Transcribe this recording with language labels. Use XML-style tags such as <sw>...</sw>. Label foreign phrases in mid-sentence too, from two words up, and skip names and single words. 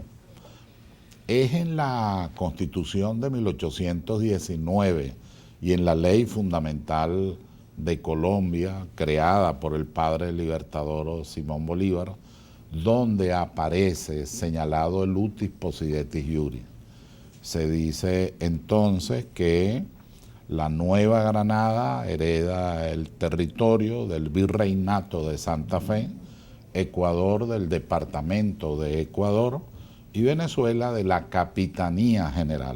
<es>Es en la Constitución de 1819 y en la Ley Fundamental de Colombia, creada por el padre libertador Simón Bolívar, donde aparece señalado el</es> <la>utis possidetis iuris.</la> <es>Se dice entonces que la Nueva Granada hereda el territorio del Virreinato de Santa Fe, Ecuador del Departamento de Ecuador y Venezuela de la Capitanía General.</es>